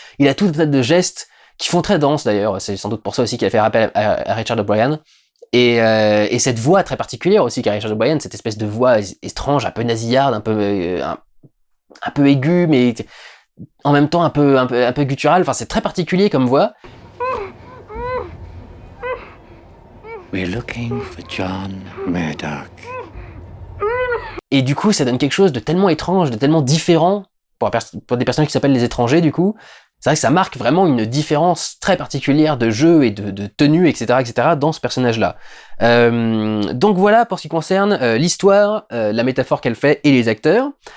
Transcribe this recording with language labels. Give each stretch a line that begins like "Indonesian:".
French: Il a tout un tas de gestes qui font très danse d'ailleurs. C'est sans doute pour ça aussi qu'il a fait appel à Richard O'Brien. Et cette voix très particulière aussi qu'a Richard O'Brien, cette espèce de voix étrange, un peu nasillarde, un peu aiguë, mais en même temps un peu gutturale. Enfin, c'est très particulier comme voix.
English: We're looking for John Murdoch.
French: Et du coup, ça donne quelque chose de tellement étrange, de tellement différent pour des personnages qui s'appellent les étrangers, du coup. C'est vrai que ça marque vraiment une différence très particulière de jeu et de tenue, etc., dans ce personnage-là. Donc voilà pour ce qui concerne l'histoire, la métaphore qu'elle fait et les acteurs.